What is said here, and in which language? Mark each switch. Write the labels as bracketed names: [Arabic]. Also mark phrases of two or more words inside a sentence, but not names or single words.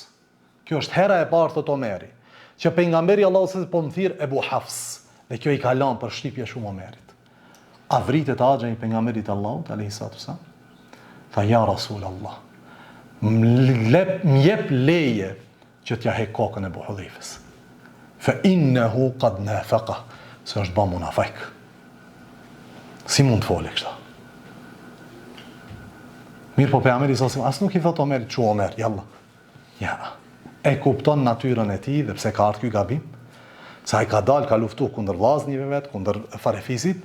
[Albanian] Kjo është hera e parë, thot Omeri, që pejgamberi Allahu s.a.s. po më thirr Ebu Hafs, dhe kjo i ka lënë për shtypje shumë Omerit. A vritet axha i pejgamberit Allahut [Arabic] عليه الصلاة والسلام? [Albanian] Tha, [Arabic] يا رسول الله, [Albanian] m'jep leje që t'ja hek kokën e Ebu Hudhejfes. [Arabic] فإنه قد نافق, [Albanian] se është ba munafik. Si mund të fole kështa? Mirë, po pejgamberi [Arabic] صلى الله عليه وسلم [Albanian] as nuk i thot Omerit, çu Omer, jalla. Ja. E kupton natyrën e tij dhe pse ka ardhur ky gabim? Sa ai ka dalë, ka luftu kundër vllaznive vet, kundër farefisit.